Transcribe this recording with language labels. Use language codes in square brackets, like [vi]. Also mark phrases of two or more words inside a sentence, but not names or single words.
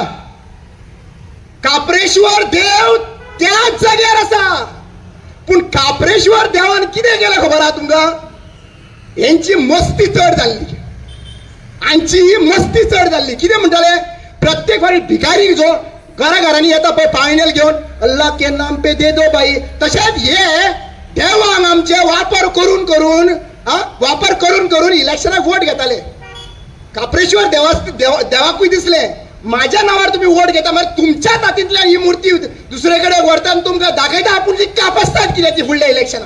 [kok] खापरेश्वर देव त्याच जाग्यार आसा, पूण खापरेश्वर देवान कितें केलें खबर आहा तुमकां, हेंची मस्ती चड जाल्ली, हांची ही मस्ती चड जाल्ली. कितें म्हणटाले, प्रत्येक फावटी भिकारी जो घरांनी येता पळय पायणेल घेवन, [hi] अल्लाह के नाम पे दे दो बाई, [kok] तशेंच हे देवांक आमचे वापर करून इलेक्शनाक वोट घेताले. खापरेश्वर देवाकूय दिसले माझ्या नावार तुम्ही वोट घेता, मग तुमच्या तातींतल्यान ही मूर्ती दुसरे कडेन व्हरता आनी तुमकां दाखयता आपूण ती कापसतात कितें ती फुडल्या इलेक्शनाक.